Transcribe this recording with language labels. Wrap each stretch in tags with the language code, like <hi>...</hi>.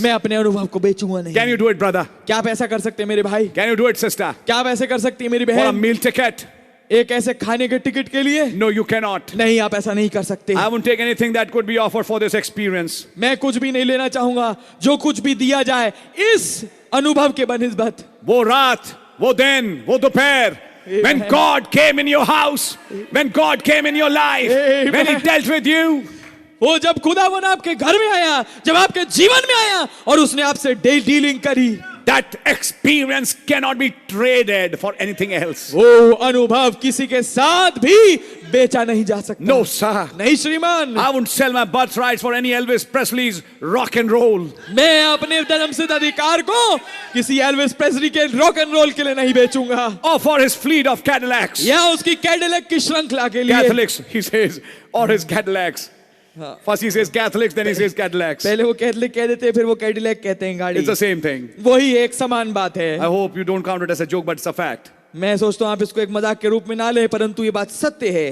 <hi>मैं अपने अनुभव को बेचूंगा नहीं।</hi> <en>Can you do it, brother?</en> <hi>क्या आप ऐसा कर सकते हैं मेरे भाई?</hi> <en>Can you do it, sister?</en> <hi>क्या आप ऐसे कर सकती है मेरी</hi> <en>For a</en> <hi>बहन?</hi> <en>meal ticket?</en> <hi>एक ऐसे खाने के टिकट के लिए?</hi> <en>No, you cannot.</en> <hi>नहीं, आप ऐसा नहीं कर सकते।</hi> <en>I won't take anything that could be offered for this experience.</en> <hi>मैं कुछ भी नहीं लेना चाहूंगा, जो कुछ भी दिया जाए इस अनुभव के बनिस्बत। वो रात, वो दिन, वो दोपहर,</hi> <en>when God came in your house, when God came in your life, when he dealt with you,</en> <hi>वो जब खुदावन आपके घर में आया, जब आपके जीवन में आया और उसने आपसे डीलिंग करी,</hi> <en>that experience cannot be traded for anything else.</en> <hi>वो अनुभव किसी के साथ भी बेचा नहीं जा सकता।</hi> <en>No, sir.</en> <hi>नहीं श्रीमान,</hi> <en>I wouldn't sell my birthrights for any Elvis Presley's rock and roll.</en> <hi>मैं अपने जन्मसिद्ध अधिकार को किसी एल्विस प्रेस्ली के रॉक एंड रोल के लिए नहीं बेचूंगा,</hi> <en>Or for his fleet of Cadillacs.</en> <hi>या उसकी कैडिलैक की श्रृंखला के लिए।</hi> <en>Catholics, he says, or his Cadillacs. First he says Catholics, then he says Cadillacs.</en> <hi>पहले वो कैथलिक कह देते हैं, फिर वो कैडिलैक कहते हैं गाड़ी।</hi> <en>It's the same thing.</en> <hi>वही एक समान बात है।</hi> <en>I hope you don't count it as a joke, but it's a fact.</en> <hi>मैं सोचता हूँ आप इसको एक मजाक के रूप में ना ले, परंतु ये बात सत्य है।</hi>